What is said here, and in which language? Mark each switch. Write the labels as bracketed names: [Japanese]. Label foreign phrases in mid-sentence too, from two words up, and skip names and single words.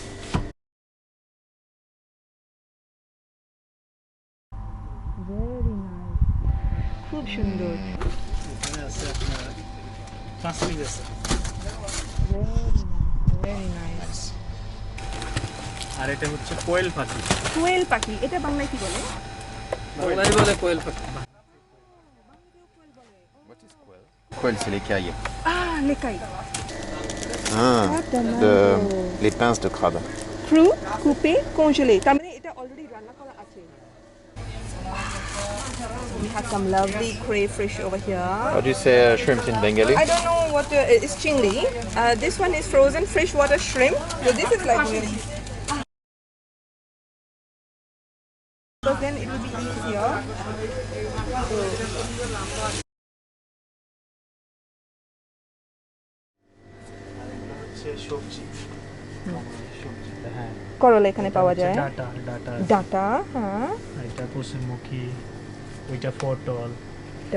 [English] very nice, [Bangla] খুব সুন্দর। এখানে আছে আপনার 5 পিস আছে। [English] very nice. [Bangla] আর এটা হচ্ছে কোয়েল পাখি। কোয়েল পাখি, এটা বাংলায় কি বলে? বাংলায় বলে কোয়েল পাখি। [French] Quel, c'est l'écaille. লেকাই। Ah, les pinces de crabe. cru, coupé, congelé, [Bangla] তার মানে এটা অলরেডি রান্না করা আছে। [English] We have some lovely crayfish over here. How do you say shrimp in Bengali? I don't know what it's chingli. This one is frozen freshwater shrimp. So this is like really. Because then it will be easier. [Bangla] হচ্ছে সবজি, সবজিতে, হ্যাঁ। করলা এখানে পাওয়া যায়। ডাটা ডাটা ডাটা, হ্যাঁ, এটা কুসুমুখী, ওইটা পটল, এটা